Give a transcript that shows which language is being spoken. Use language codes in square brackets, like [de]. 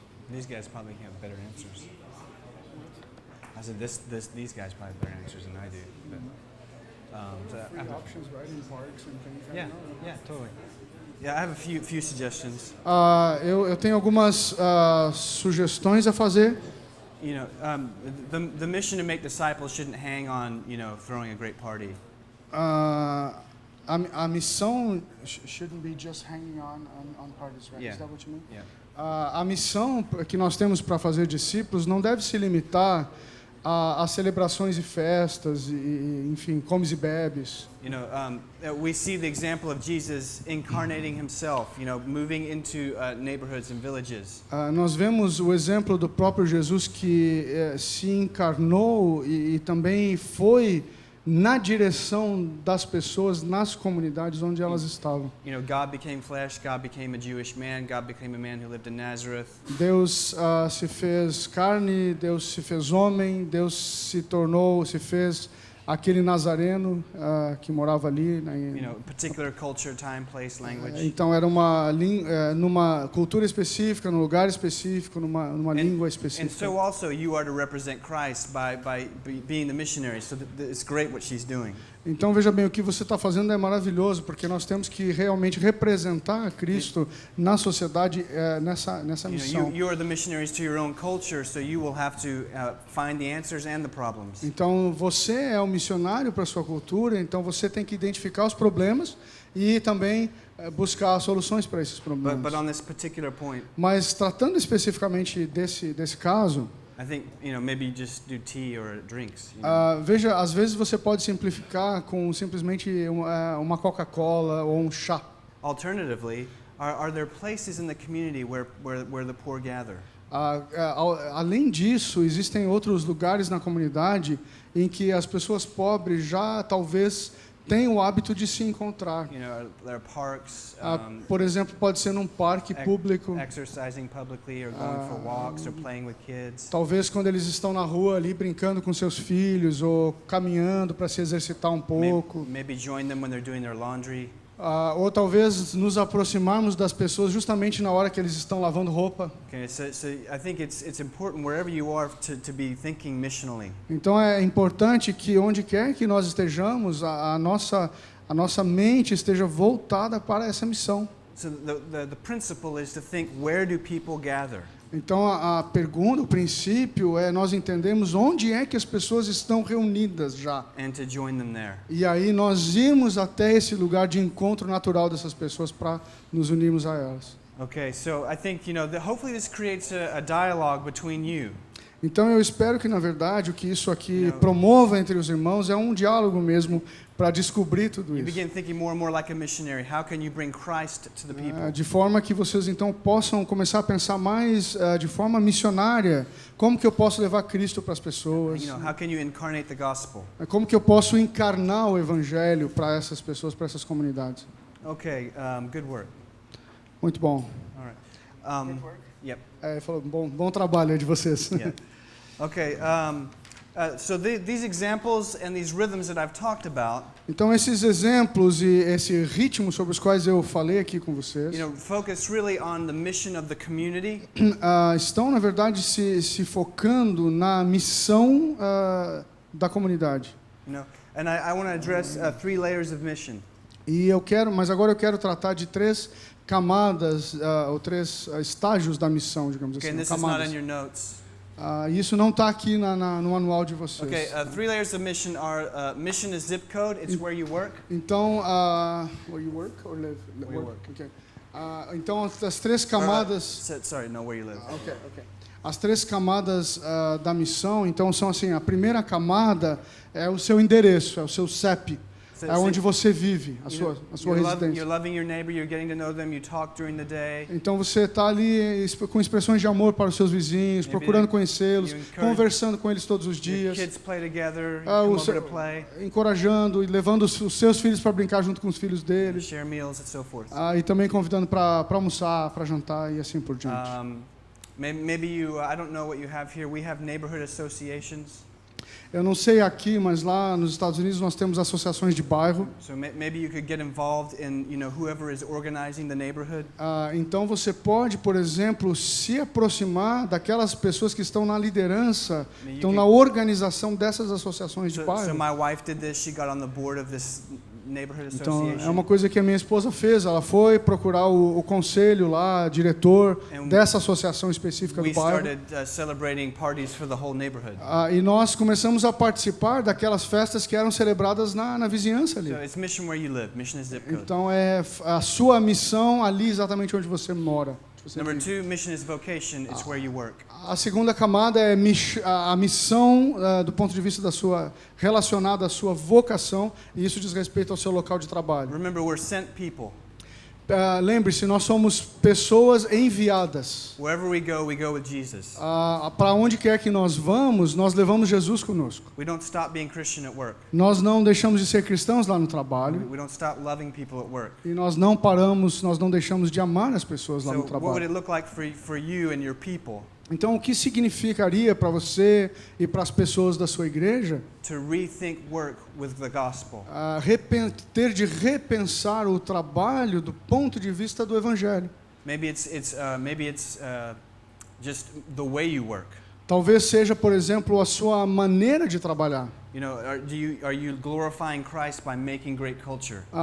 [en] These guys probably have better answers. I said these guys probably have better answers than I do. But, Options, right, in parks and things. yeah, totally. Yeah, I have a few suggestions. [pt] Eu tenho algumas sugestões a fazer. [en] You know, the mission to make disciples shouldn't hang on, throwing a great party. [pt] A missão [en] shouldn't be just hanging on parties, right? Yeah. Is that what you mean? Yeah. [pt] A missão que nós temos para fazer discípulos não deve se limitar a celebrações e festas, enfim, comes e bebes. [en] You know, we see the example of Jesus incarnating himself, moving into neighborhoods and villages. [pt] Nós vemos o exemplo do próprio Jesus que se encarnou e também foi na direção das pessoas nas comunidades onde elas estavam. [en] You know, God became flesh, God became a Jewish man, God became a man who lived in Nazareth. [pt] Deus se fez carne, Deus se fez homem, Deus se fez aquele nazareno que morava ali. [en] Particular culture, time, place, language. [pt] Então era numa cultura específica, num lugar específico, numa língua específica. [en] And so also you are to represent Christ by being the missionary. So it's great what she's doing. [pt] Então veja bem, o que você está fazendo é maravilhoso, porque nós temos que realmente representar Cristo na sociedade nessa missão. [en] You are the missionaries to your own culture, so you will have to find the answers and the problems. [pt] Então você é o missionário para a sua cultura, então você tem que identificar os problemas e também buscar soluções para esses problemas. [en] But on this particular point, [pt] mas tratando especificamente desse caso, [en] I think, maybe just do tea or drinks. [pt] Veja, às vezes você pode simplificar com simplesmente uma Coca-Cola ou um chá. [en] Alternatively, are there places in the community where the poor gather? [pt] Além disso, existem outros lugares na comunidade em que as pessoas pobres já talvez tenham o hábito de se encontrar. [en] There are parks. [pt] Por exemplo, pode ser num parque público. [en] Exercising publicly or going for walks or playing with kids. [pt] Talvez quando eles estão na rua ali brincando com seus filhos ou caminhando para se exercitar um pouco. [en] Maybe join them when they're doing their laundry. [pt] Ou talvez nos aproximarmos das pessoas justamente na hora que eles estão lavando roupa. [en] Okay, so I think it's important wherever you are to be thinking missionally. [pt] Então é importante que onde quer que nós estejamos, a nossa mente esteja voltada para essa missão. [en] So the principle is to think, where do people gather? [pt] Então a pergunta, o princípio é nós entendemos onde é que as pessoas estão reunidas já. [en] And to join them there. [pt] E aí nós irmos até esse lugar de encontro natural dessas pessoas para nos unirmos a elas. [en] Okay, so I think, hopefully this creates a dialogue between you. [pt] Então eu espero que, na verdade, o que isso aqui promova entre os irmãos é um diálogo mesmo para descobrir tudo [en] You begin thinking more and more like a missionary. How can you bring Christ to the people? [pt] De forma que vocês então possam começar a pensar mais de forma missionária, como que eu posso levar Cristo para as pessoas, [en] How can you incarnate the gospel? [pt] como que eu posso encarnar o evangelho para essas pessoas, para essas comunidades. [en] Okay, good work. [pt] Muito bom. [en] All right. Yep. [pt] Ele falou, bom trabalho aí de vocês. [en] Yeah. Okay. So these examples and these rhythms that I've talked about, [pt] Então esses exemplos e esse ritmo sobre os quais eu falei aqui com vocês, [en] focus really on the mission of the community. [pt] estão na verdade se focando na missão da comunidade. [en] And I want to address 3 layers of mission. [pt] Mas agora eu quero tratar de 3 camadas ou 3 estágios da missão, digamos [en] Okay, and this is not [pt] Camadas. [en] in your notes. [pt] Isso não está aqui no manual de vocês. [en] Okay, 3 layers of mission are mission is zip code. It's where you work. [pt] Então, [en] where you work or live? Where you work. [pt] Okay. Então as 3 camadas. [en] Sorry, no, where you live. Okay. [pt] As 3 camadas da missão, então são assim: a primeira camada é o seu endereço, é o seu CEP. É onde você vive, a sua residência. [en] You're loving your neighbor, you're getting to know them, you talk during the day. [pt] Então você está ali com expressões de amor para os seus vizinhos, procurando conhecê-los, conversando com eles todos os [en] Your [pt] dias, [en] kids play together, come over to play, [pt] encorajando e levando os seus filhos para brincar junto com os filhos deles. [en] share meals and so forth. [pt] E também convidando para almoçar, para jantar e assim por diante. [en] Maybe I don't know what you have here. We have neighborhood associations. [pt] Eu não sei aqui, mas lá nos Estados Unidos nós temos associações de bairro. [en] So maybe you could get involved in, whoever is organizing the neighborhood. [pt] Então você pode, por exemplo, se aproximar daquelas pessoas que estão na liderança, estão na organização dessas associações de [en] So [pt] bairro. [en] my wife did this. She got on the board of this neighborhood [pt] Então [en] association. [pt] é uma coisa que a minha esposa fez. Ela foi procurar o conselho lá, diretor dessa associação específica [en] We [pt] do bairro. [en] started celebrating parties for the whole neighborhood. [pt] E nós começamos a participar daquelas festas que eram celebradas na vizinhança ali. [en] So it's mission where you live. Mission is zip code. [pt] Então é a sua missão ali exatamente onde você mora. [en] Number 2, mission is vocation. It's where you work. [pt] A segunda camada é a missão do ponto de vista relacionada à sua vocação, e isso diz respeito ao seu local de trabalho. [en] Remember, we're sent people. [pt] Lembre-se, nós somos pessoas enviadas. [en] Wherever we go with Jesus. [pt] Para onde quer que nós vamos, nós levamos Jesus conosco. [en] We don't stop being Christian at work. [pt] Nós não deixamos de ser cristãos lá no trabalho. [en] We don't stop loving people at work. [pt] E nós não paramos, nós não deixamos de amar as pessoas lá [en] So [pt] no [en] what would [pt] trabalho. [en] it look like for you and your people [pt] Então, o que significaria para você e para as pessoas da sua igreja [en] to rethink work with the gospel? [pt] ter de repensar o trabalho do ponto de vista do evangelho? [en] Maybe it's just the way you work. [pt] Talvez seja, por exemplo, a sua maneira de trabalhar. [en] Are you glorifying Christ by making great culture?